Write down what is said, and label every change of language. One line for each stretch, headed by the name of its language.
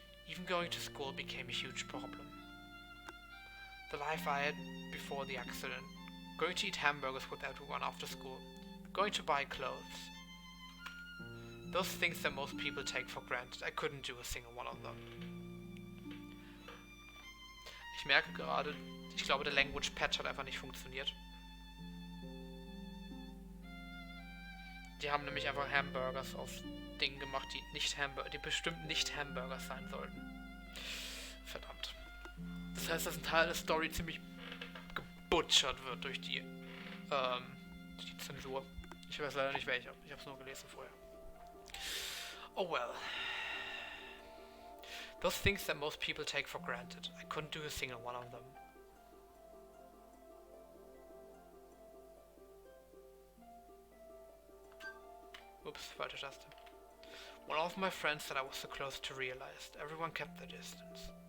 English: Even going to school became a huge problem. The life I had before the accident, going to eat hamburgers with everyone after school, going to buy clothes. Those things that most people take for granted, I couldn't do a single one of them.
German: Ich merke gerade, ich glaube der Language Patch hat einfach nicht funktioniert. Die haben nämlich einfach Hamburgers aus Dingen gemacht, die bestimmt nicht Hamburgers sein sollten. Verdammt. Das heißt, dass ein Teil der Story ziemlich gebutchert wird durch die Zensur. Ich weiß leider nicht welche. Ich habe es nur gelesen vorher.
English: Oh well. Those things that most people take for granted. I couldn't do a single one of them.
German: Oops, falsche Taste.
English: When all of my friends said I was so close to realized, everyone kept their distance.